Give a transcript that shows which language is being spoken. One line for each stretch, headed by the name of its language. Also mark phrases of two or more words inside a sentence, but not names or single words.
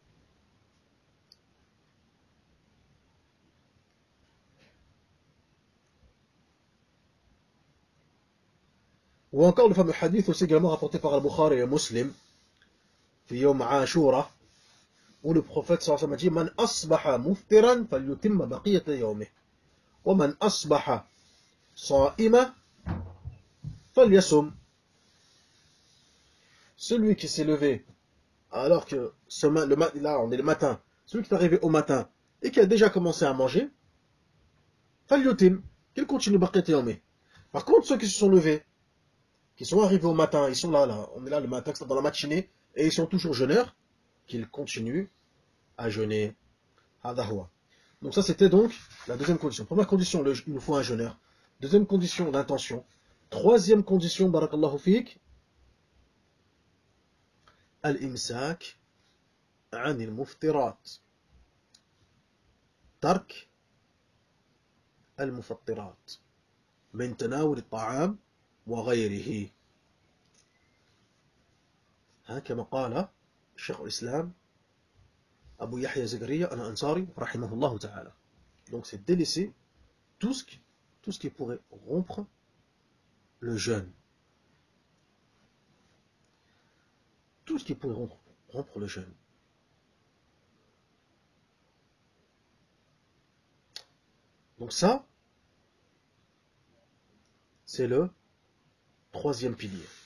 French: Ou encore le fameux hadith aussi également rapporté par Al-Bukhari et Muslim,
Arabic: في يوم عاشوراء,
French: où le prophète
Arabic: صلى الله عليه وسلم
French: a dit
Arabic: من أصبح مفطرا فليتم بقية يومه، ومن أصبح صائما فليصم.
French: Celui qui s'est levé alors que là on est le matin, celui qui est arrivé au matin et qui a déjà commencé à manger, falyutim, qu'il continue
Arabic: بقية يومه.
French: Par contre ceux qui se sont levés, qui sont arrivés au matin, ils sont là, on est là le matin, dans la matinée, et ils sont toujours jeûneurs, qu'ils continuent à jeûner. Donc ça c'était donc la deuxième condition. Première condition, il nous faut un jeûneur. Deuxième condition, l'intention. Troisième condition,
Arabic: بارك الله فيك، الإمساك عن المفطرات. ترك المفطرات. من تناول الطعام وغيره. كما قال شيخ الإسلام أبو يحيى زكريا الأنصاري رحمه الله تعالى.
French: Donc c'est délaisser tout ce qui pourrait rompre le jeûne. Tout ce qui pourrait rompre le jeûne. Donc ça, c'est le troisième pilier.